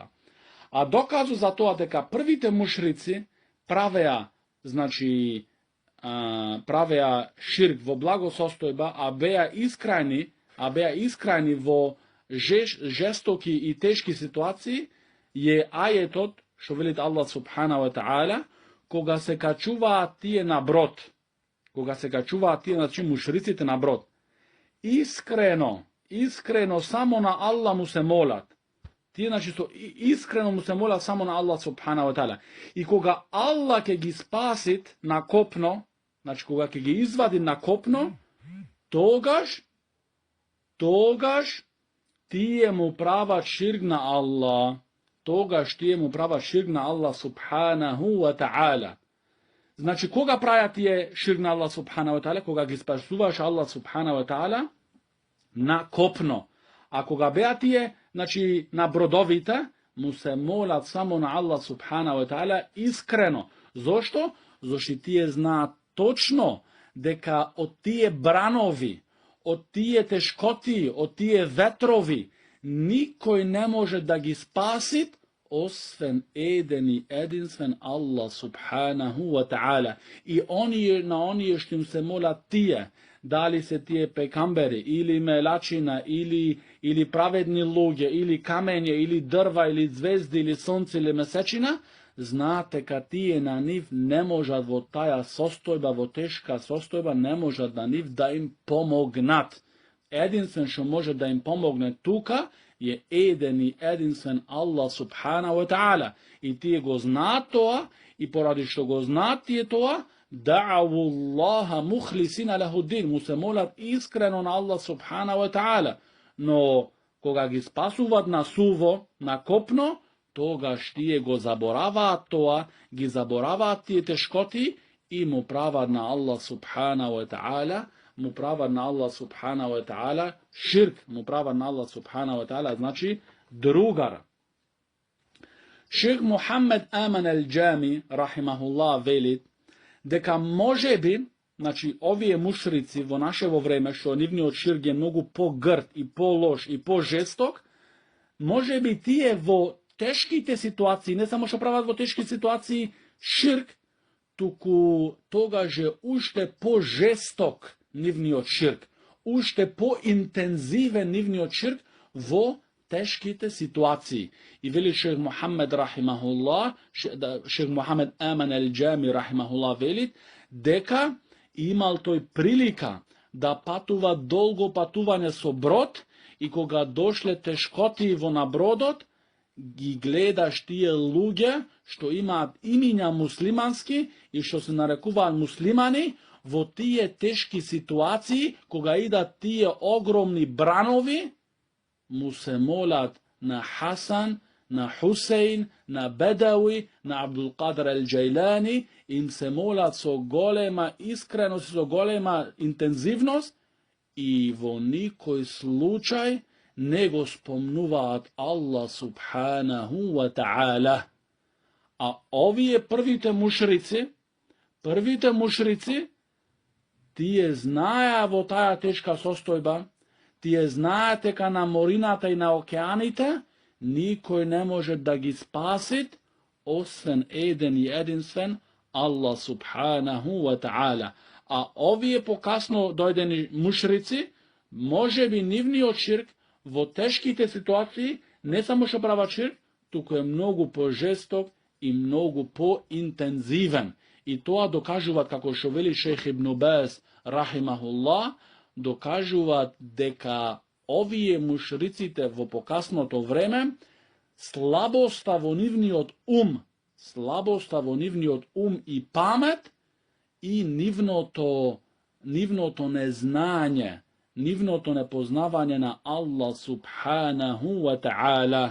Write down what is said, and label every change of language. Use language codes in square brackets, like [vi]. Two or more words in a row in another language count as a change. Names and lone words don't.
[mk] А доказу за тоа дека првите мушрици правеа, значи, правеа ширк во благо состојба, а беа искрени во жестоки и тешки ситуации, е ајетот, што велит Аллах [ar] سبحانه وتعالى, [mk] кога се качуваат тие на брод, значи мушриците на брод, искрено само на Аллах му се молат. Тие, значи, искрено му се молат само на Аллах [ar] سبحانه وتعالى. [mk] И кога Аллах ќе ги спасит на копно, значи кога ќе ги извади на копно, тогаш тие му прават ширк на Аллах. Тогаш тие му прават ширк на Аллах [ar] سبحانه وتعالى. [mk] Значи, кога прават тие ширк на Аллах [ar] سبحانه وتعالى? [mk] Кога ги спасуваш Аллах [ar] سبحانه وتعالى [mk] на копно. А кога беа тие, значи, на бродовите, му се молат само на Аллах [ar] سبحانه وتعالى [mk] искрено. Зошто? Зошто тие знаат точно дека од тие бранови, од тие тешкоти, од тие ветрови, никој не може да ги спасит, освен еден и единствен Аллах [ar] سبحانه وتعالى. [mk] И на оние што им се молат тие, дали се тие пекамбери, или мелачина, или праведни луѓе, или камење, или дрва, или звезди, или сонце, или месечина, знаате ка тие на нив не можат во таа состојба, во тешка состојба, не можат на нив да им помогнат. Единствен што може да им помогне тука е еден и единствен Аллах [ar] سبحانه وتعالى. [mk] И тие го знаат тоа, и поради што го знаат тие тоа, [ar] دعوا الله مخلصين له الدين, [mk] му се молат искрено на Аллах [ar] سبحانه وتعالى. [mk] Но кога ги спасуват на суво, на копно, тогаш тие го забораваат тоа, ги забораваат тие тешкоти и му прават на Аллах [ar] سبحانه وتعالى, [mk] му прават на Аллах [ar] سبحانه وتعالى [mk] ширк, му прават на Аллах [ar] سبحانه وتعالى, [mk] значи другар. Шейх Мухаммед Аман ал-Джами, рахимахуллах, велит дека може би, значи, овие мушрици во нашево време, што нивниот ширк е многу по-грд и по-лош и по-жесток, може би тие во тешките ситуации, не само што прават во тешки ситуации ширк, туку тогаш е уште по-жесток нивниот ширк, уште по-интензивен нивниот ширк во тешките ситуации. И вели шейх Мухаммед рахимахуллах, шейх Мухаммед Аман ал-Джами рахимахуллах велит дека имал тој прилика да патува долго патување со брод и кога дошле тешкоти во на бродот, ги гледаш тие луѓе што имаат имиња муслимански и што се нарекуваат муслимани, во тие тешки ситуации, кога идат тие огромни бранови, му се молат на Хасан, на Хусейн, на Бедауи, на Абдул Кадр ал-Џејлани, им се молат со голема искреност, со голема интензивност и во никој случај не го спомнуваат Аллах [ar] سبحانه وتعالى. [mk] А овие првите мушрици, тие знаеа во таа тешка состојба, тие знаат дека на морината и на океаните никој не може да ги спасит, освен еден и единствен Аллах [ar] سبحانه وتعالى. [mk] А овие покасно дојдени мушрици, може би нивниот ширк во тешките ситуации не само што прават ширк, туку е многу по-жесток и многу по-интензивен. И тоа докажуваат, како што вели шейх Ибн Баз рахимахуллах, докажуваат дека овие мушриците во покасното време, слабоста во нивниот ум и памет и нивното незнање, нивното непознавање на Аллах [ar] سبحانه وتعالى.